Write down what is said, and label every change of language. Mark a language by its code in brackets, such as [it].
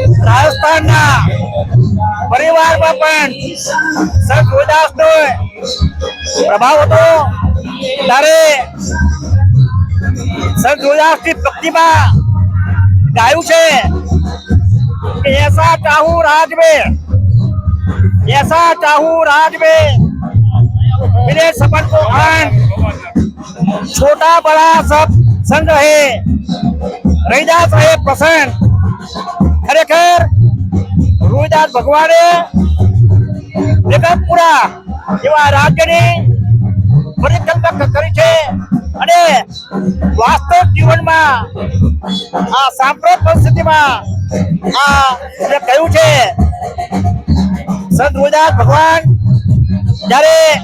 [gu] રાજસ્થાનના પરિવારમાં પણ સંત રોહિદાસનો પ્રભાવ હતો। ત્યારે સંત રોહિદાસની ભક્તિમાં ગાયું છે કે [hi] ऐसा चाहूं राज में, ऐसा चाहूं राज में मेरे सपन को खान, छोटा बड़ा सब संग रहे, रविदास रहे प्रसन्न। [gu] ખરેખર રોહિદાસ ભગવાને બેગમપુરા એવા રાજ્યની પરિકલ્પના કરી છે અને વાસ્તવિક જીવનમાં આ સાંપ્રત પરિસ્થિતિમાં આ કહ્યું છે સંત રોહિદાસ ભગવાન જ્યારે